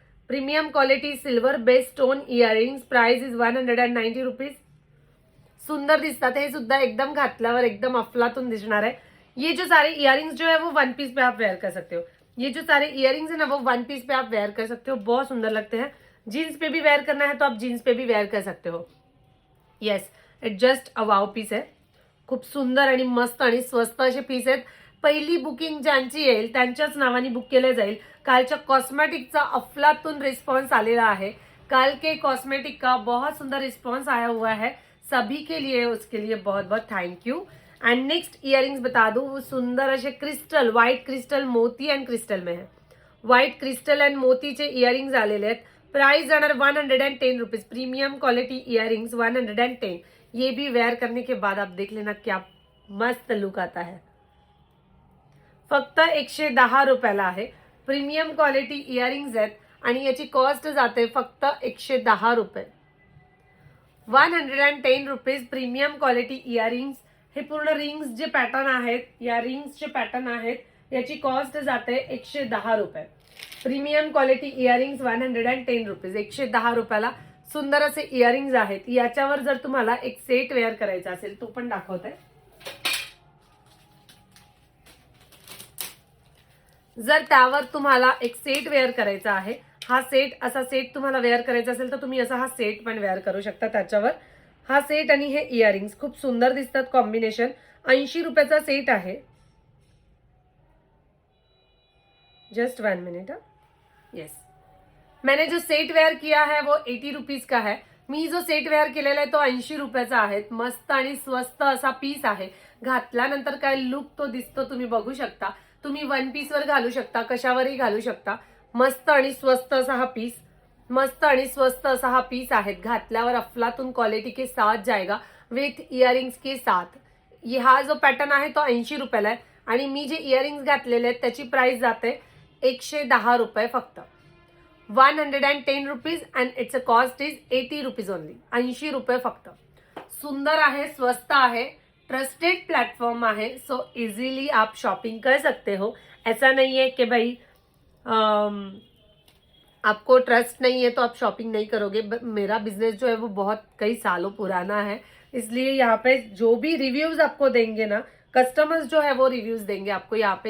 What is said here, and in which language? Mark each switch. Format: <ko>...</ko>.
<en>Premium quality silver base stone earrings. Price is 190 rupees.</en> <mr>सुंदर दिसतात हे सुद्धा. एकदम घातल्यावर एकदम अफलातून दिसणार है.</mr> <hi>ये जो सारे इयरिंग्स जो है वो वन पीस पे आप वेयर कर सकते हो. ये जो सारे इयरिंग्स है ना वो वन पीस पे आप वेयर कर सकते हो. बहुत सुंदर लगते हैं. जीन्स पे भी वेयर करना है तो आप जीन्स पे भी वेयर कर सकते हो.</hi> <en>Yes, it just a wow piece आहे.</en> <mr>खूप सुंदर आणि मस्त आणि स्वस्त असे पीस आहेत. पहिली बुकिंग ज्यांची येईल त्यांच्याच नावाने बुक केले जाईल. कालच्या कॉस्मेटिकचा अफलातून रिस्पॉन्स आलेला आहे.</mr> <hi>कल के कॉस्मेटिक का बहुत सुंदर रिस्पॉन्स आया हुआ है सभी के लिए. उसके लिए बहुत बहुत thank you. And next earrings बता दूं. वो</hi> <mr>सुंदर असे</mr> <hi>क्रिस्टल, व्हाइट क्रिस्टल, मोती एंड क्रिस्टल में है.</hi> <mr>व्हाइट क्रिस्टल एंड मोतीचे इयरिंग्स आलेले आहेत. प्राइस जाणार 110 रुपीज.</mr> <en>Premium quality earrings 110.</en> <hi>ये भी वेयर करने के बाद आप देख लेना क्या मस्त लुक आता है.</hi> <mr>फक्त 110 रुपयाला आहे. प्रीमियम क्वालिटी इयरिंग्स आहेत आणि याची कॉस्ट जाते फक्त 110 रुपये.</mr> <en>110 rupees. Premium quality earrings.</en> <mr>हे पूर्ण रिंग्स जे पॅटर्न आहेत, या रिंग्सचे पॅटर्न आहेत, याची कॉस्ट जाते 110 रुपये.</mr> <en>Premium quality earrings 110 rupees.</en> <mr>110 रुपयाला सुंदर असे इयरिंग्स आहेत. याच्यावर जर तुम्हाला एक सेट वेअर करायचा असेल तो पण दाखवते. जर त्यावर तुम्हाला एक सेट वेअर करायचा आहे, हा सेट असा सेट तुम्हाला वेअर करायचा असेल तर तुम्ही असा हा सेट पण वेअर करू शकता. त्याच्यावर हा सेट आणि हे इयरिंग्स खूप सुंदर दिसतात. कॉम्बिनेशन 80 रुपयाचा सेट आहे.</mr> <en>Just 1 minute.</en> <hi>यस, मैंने जो सेट वेअर किया है वो 80 रुपीज का है.</hi> <mr>मी जो सेट वेअर केलेला आहे तो 80 रुपयाचा आहे. मस्त आणि स्वस्त असा पीस आहे. घातल्यानंतर काय लुक तो दिसतो तुम्ही बघू शकता. तुम्ही वन पीसवर घालू शकता, कशावरही घालू शकता. मस्त आणि स्वस्त असा हा पीस. मस्त आणि स्वस्त असा हा पीस आहे.</mr> <hi>घातल्यावर अफलातून क्वालिटी के साथ जाएगा विथ इयरिंग्स के साथ.</hi> <mr>हा जो पॅटर्न आहे तो 80 रुपयाला आहे आणि मी जे इयरिंग्स घातलेले आहेत त्याची प्राइस जाते 110 रुपये फक्त.</mr> <en>110 rupees and it's a cost is 80 rupees only.</en> <mr>80 रुपये फक्त. सुंदर आहे, स्वस्त आहे, ट्रस्टेड प्लेटफॉर्म है.</mr> <hi>सो इजीली आप शॉपिंग कर सकते हो. ऐसा नहीं है कि भाई आपको ट्रस्ट नहीं है तो आप शॉपिंग नहीं करोगे. मेरा बिजनेस जो है वो बहुत कई सालों पुराना है, इसलिए यहाँ पे जो भी रिव्यूज आपको देंगे ना, कस्टमर्स जो है वो रिव्यूज देंगे आपको यहाँ पे.</hi>